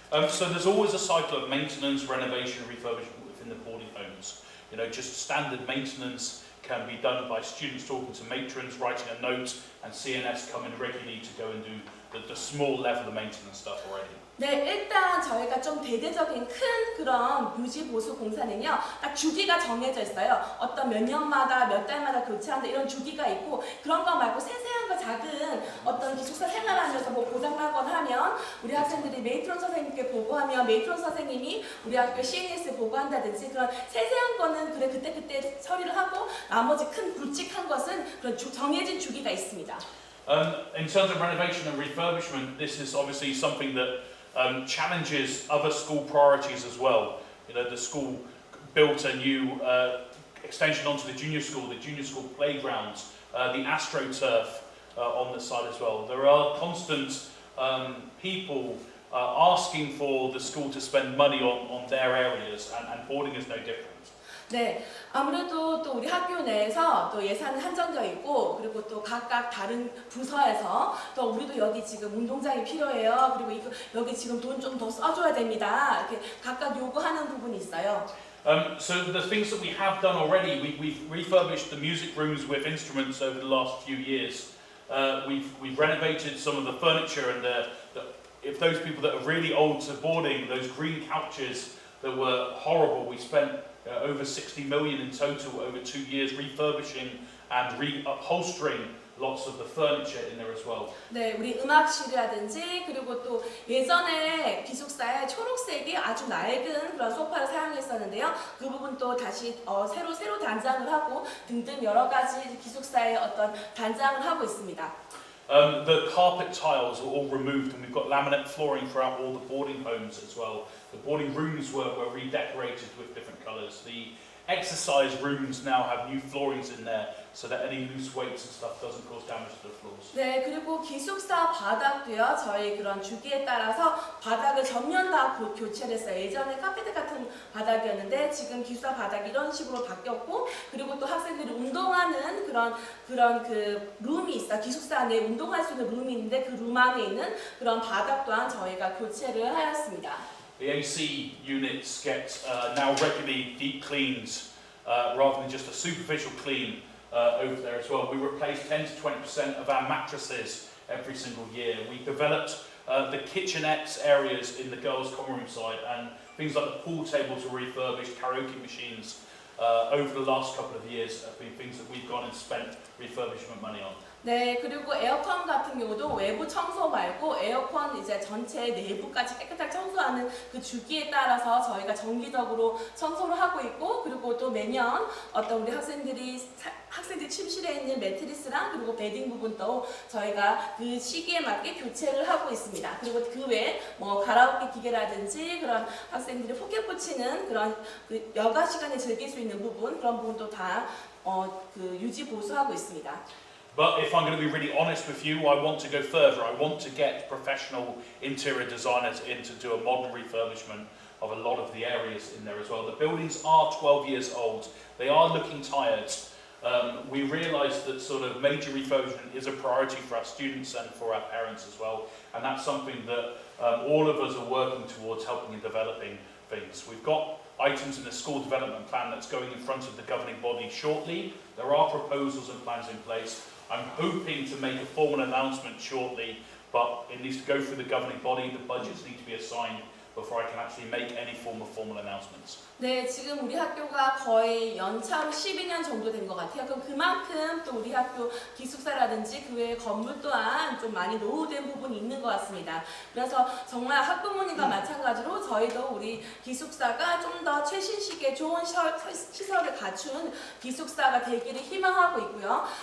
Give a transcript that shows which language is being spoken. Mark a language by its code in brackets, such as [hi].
[en] So there's always a cycle of maintenance, renovation, refurbishment within the boarding homes. You know, just standard maintenance can be done by students talking to matrons, writing a note, and CNS coming regularly to go and do the small level of maintenance stuff already. [ko] 네, 일단 저희가 좀 대대적인 큰 그런 유지 보수 공사는요, 딱 주기가 정해져 있어요. 어떤 몇 년마다 몇 달마다 교체한다 이런 주기가 있고 그런 거 말고 세세한 거 작은 어떤 기숙사 생활하면서 뭐 고장나거나 하면 우리 학생들이 메이트론 선생님께 보고하면 메이트론 선생님이 우리 학교 CNS에 보고한다든지 그런 세세한 거는 그래 그때 처리를 하고 나머지 큰 굵직한 것은 그런 정해진 주기가 있습니다. [en] In terms of renovation and refurbishment, this is obviously something that challenges other school priorities as well. You know, the school built a new extension onto the junior school playgrounds, the AstroTurf on the side as well. There are constant people asking for the school to spend money on their areas, and boarding is no different. [ko] 네, 아무래도 또 우리 학교 내에서 또 예산은 한정되어 있고 그리고 또 각각 다른 부서에서 또 우리도 여기 지금 운동장이 필요해요. 그리고 이거 여기 지금 돈 좀 더 써줘야 됩니다. 이렇게 각각 요구하는 부분이 있어요. [en] So the things that we have done already, we've refurbished the music rooms with instruments over the last few years. We've renovated some of the furniture and if those people that are really old to boarding, those green couches that were horrible, we spent over 60 million in total over 2 years refurbishing and upholstering lots of the furniture in there as well. [ko] 네, 우리 음악실이라든지 그리고 또 예전에 기숙사에 초록색이 아주 낡은 그런 소파를 사용했었는데요. 그 부분도 다시 새로 단장을 하고 등등 여러 가지 기숙사의 어떤 단장을 하고 있습니다. [en] The carpet tiles were all removed and we've got laminate flooring throughout all the boarding homes as well. The boarding rooms were redecorated with different colours. The exercise rooms now have new floorings in there so that any loose weights and stuff doesn't cause damage to the floors. [ko] 네, 그리고 기숙사 바닥도요. 저희 그런 주기에 따라서 바닥을 전면 다 교체를 했어요. 예전에 카페트 같은 바닥이었는데 지금 기숙사 바닥이 이런 식으로 바뀌었고 그리고 또 학생들이 운동하는 그런 그 룸이 있어요. 기숙사 안에 운동할 수 있는 룸이 있는데 그 룸 안에 있는 그런 바닥 또한 저희가 교체를 하였습니다. [en] The AC units get now regularly deep cleans rather than just a superficial clean over there as well. We replace 10 to 20% of our mattresses every single year. We developed the kitchenettes areas in the girls' common room side and things like the pool tables were refurbished, karaoke machines over the last couple of years have been things that we've gone and spent refurbishment money on. [ko] 네, 그리고 에어컨 같은 경우도 외부 청소 말고 에어컨 이제 전체 내부까지 깨끗하게 청소하는 그 주기에 따라서 저희가 정기적으로 청소를 하고 있고 그리고 또 매년 어떤 우리 학생들 침실에 있는 매트리스랑 그리고 베딩 부분도 저희가 그 시기에 맞게 교체를 하고 있습니다. 그리고 그 외에 뭐 가라오케 기계라든지 그런 학생들이 포켓 붙이는 그런 그 여가 시간에 즐길 수 있는 부분 그런 부분도 다 그 유지 보수하고 있습니다. [en] But if I'm going to be really honest with you, I want to go further. I want to get professional interior designers in to do a modern refurbishment of a lot of the areas in there as well. The buildings are 12 years old. They are looking tired. We realise that sort of major refurbishment is a priority for our students and for our parents as well. And that's something that all of us are working towards helping and developing things. We've got items in the school development plan that's going in front of the governing body shortly. There are proposals and plans in place. I'm hoping to make a formal announcement shortly, but it needs to go through the governing body. The budgets need to be assigned before I can actually make any form of formal announcements. [ko] 네, 지금 우리 학교가 거의 연차로 12년 정도 된 것 같아요. 그럼 그만큼 또 우리 학교 기숙사라든지 그 외의 건물 또한 좀 많이 노후된 부분이 있는 것 같습니다. 그래서 정말 학부모님과 마찬가지로 저희도 우리 기숙사가 좀 더 최신식의 좋은 시설을 갖춘 기숙사가 되기를 희망하고 있고요.